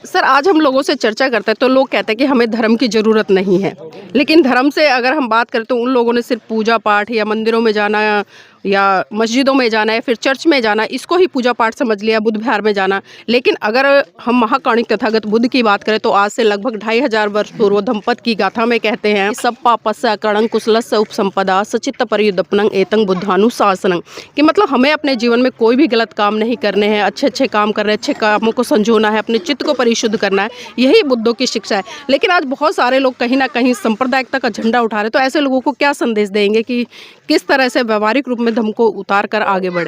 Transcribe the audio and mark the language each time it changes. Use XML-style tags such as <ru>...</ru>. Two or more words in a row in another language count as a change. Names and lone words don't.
<hi>सर, आज हम लोगों से चर्चा करते हैं तो लोग कहते हैं कि हमें धर्म की ज़रूरत नहीं है, लेकिन धर्म से अगर हम बात करें तो उन लोगों ने सिर्फ पूजा पाठ या मंदिरों में जाना या मस्जिदों में जाना या फिर चर्च में जाना, इसको ही पूजा पाठ समझ लिया, बुद्ध विहार में जाना। लेकिन अगर हम महाकाणिक तथागत बुद्ध की बात करें तो आज से लगभग 2500 वर्ष पूर्व धम्पत की गाथा में कहते हैं,</hi> <pi>सब पापस्य कणं कुशलस्य उपसंपदा सचित्त परियुदपनं एतं बुद्धानुशासनं,</pi> <hi>कि मतलब हमें अपने जीवन में कोई भी गलत काम नहीं करने हैं, अच्छे काम करने, अच्छे कामों को संजोना है, अपने चित्त को परिशुद्ध करना है। यही बुद्धों की शिक्षा है। लेकिन आज बहुत सारे लोग कहीं ना कहीं सांप्रदायिकता का झंडा उठा रहे, तो ऐसे लोगों को क्या संदेश देंगे कि किस तरह से व्यवहारिक रूप में धम्म को उतार कर आगे बढ़े?</hi>